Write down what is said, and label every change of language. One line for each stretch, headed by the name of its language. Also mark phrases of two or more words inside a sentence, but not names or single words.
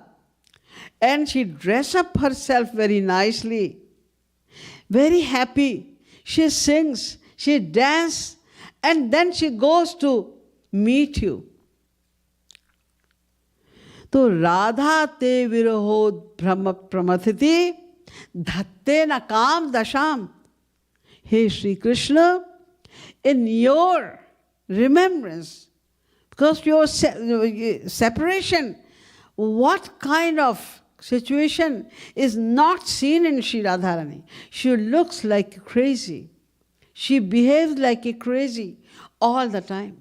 English: And she dresses up herself very nicely. Very happy. She sings, she dances, and then she goes to meet you.
Sanskrit: So राधा ते विरहो प्रमथति धत्ते न कां दशाम्.
English: Hey Sri Krishna, in your remembrance, because your separation, what kind of situation is not seen in Sri Radharani? She looks like crazy. She behaves like a crazy all the time.